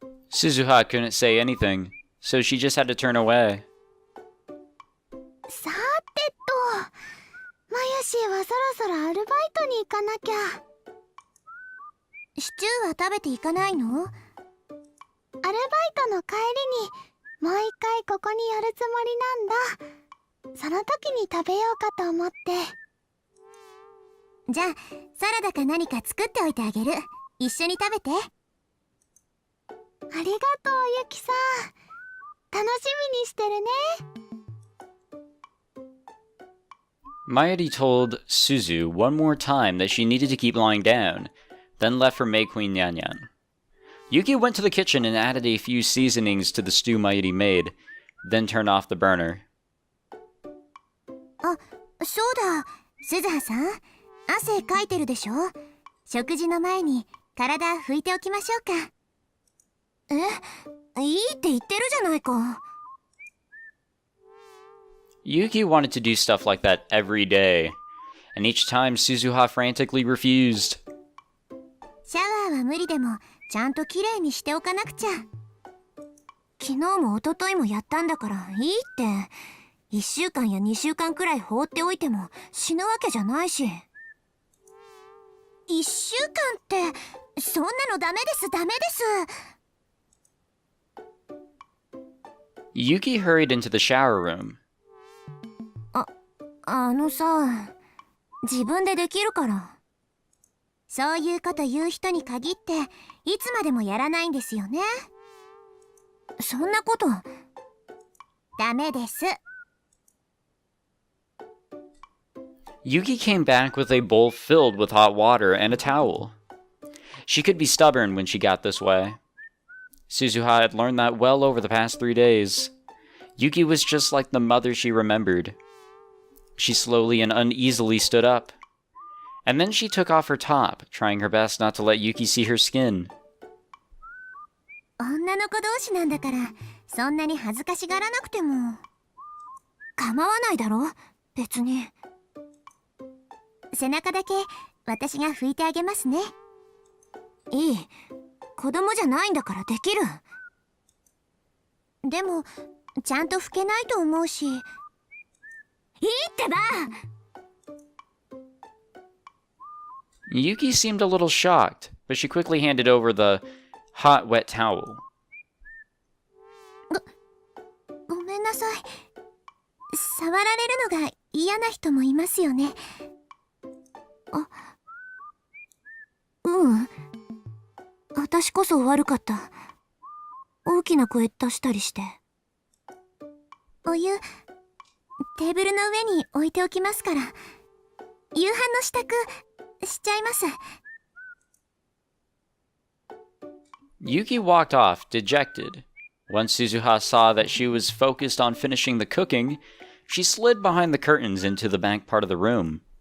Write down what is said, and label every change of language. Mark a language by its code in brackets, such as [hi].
[en] Suzuha couldn't say anything, so she just had to turn away. [ja] さてと、まゆしはそろそろアルバイトに行かなきゃ。シチューは食べていかないの？アルバイトの帰りにもう一回ここに寄るつもりなんだ。その時に食べようかと思って。じゃあサラダか何か作っておいてあげる。一緒に食べて。ありがとうゆきさん。楽しみにしてるね。 [en] Mayuri told Suzu one more time that she needed to keep lying down, then left for May Queen Nyanyan. Yuki went to the kitchen and added a few seasonings to the stew Mayuri made, then turned off the burner. [ja] あ、そうだ、鈴葉さん、汗かいてるでしょ。食事の前に体拭いておきましょうか。いいって言ってるじゃないか。 [en] Yuki wanted to do stuff like that every day, and each time Suzuha frantically refused. [ja] シャワーは無理でもちゃんときれいにしておかなくちゃ。昨日も一昨日もやったんだからいいって。1週間や2週間くらい放っておいても死ぬわけじゃないし。 1週間ってそんなのダメです、ダメです。 [en] Yuki hurried into the shower room. [ja] さ、自分でできるから。そういうこと言う人に限っていつまでもやらないんですよね。そんなことダメです。 [en] Yuki came back with a bowl filled with hot water and a towel. She could be stubborn when she got this way. Suzuha had learned that well over the past 3 days. Yuki was just like the mother she remembered. She slowly and uneasily stood up. And then she took off her top, trying her best not to let Yuki see her skin. [ja] 女の子同士なんだから、そんなに恥ずかしがらなくても。構わないだろ、別に。背中だけ私が拭いてあげますね。いい、子供じゃないんだからできる。でも、ちゃんと拭けないと思うし。いいってば！ [en] Yuki seemed a little shocked, but she quickly handed over the hot, wet towel. [ja] ごめんなさい。触られるのが嫌な人もいますよね。私こそ悪かった。大きな声出したりして。お湯、テーブルの上に置いておきますから。夕飯の支度しちゃいます。 [en] Yuki walked off, dejected. Once Suzuha saw that she was focused on finishing the cooking, she slid behind the curtains into the back part of the room.